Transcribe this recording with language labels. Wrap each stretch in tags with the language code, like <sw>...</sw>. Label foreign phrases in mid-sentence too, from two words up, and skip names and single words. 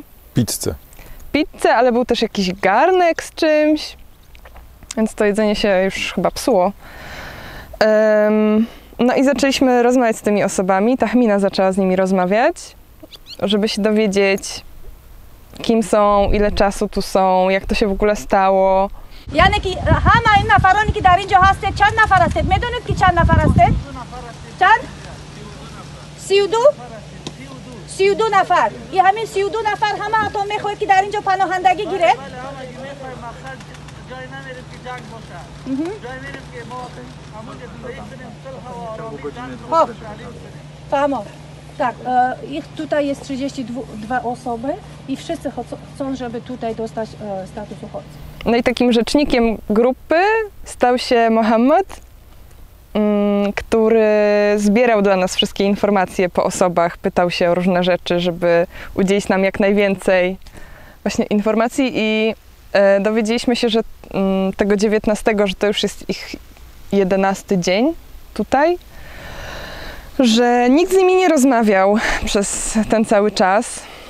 <pl>Pizzę, ale był też jakiś garnek z czymś, więc to jedzenie się już chyba psuło. No i zaczęliśmy rozmawiać z tymi osobami. Tahmina zaczęła z nimi rozmawiać, żeby się dowiedzieć, kim są, ile czasu tu są, jak to się w ogóle stało.</pl> <fa>یعنی که همه این نفرانی که در اینجا هستید چند نفر هستید؟ میدونید که چند نفر هستید؟ چند؟ 32 نفر. این همین 32 نفر همه حتی میخواید که در اینجا پناهندگی گیره؟ جای نمیریم که جنگ باشه. جای میریم که ما همونجا زندگی کنیم صلح و آرامی. فهمم.</fa> <pl>Tak, ich tutaj jest 32 osoby i wszyscy chcą, żeby tutaj dostać status uchodźcy. No i takim rzecznikiem grupy stał się Mohammed, który zbierał dla nas wszystkie informacje po osobach, pytał się o różne rzeczy, żeby udzielić nam jak najwięcej właśnie informacji i dowiedzieliśmy się, że tego 19, że to już jest ich 11 dzień tutaj, że nikt z nimi nie rozmawiał przez ten cały czas</pl>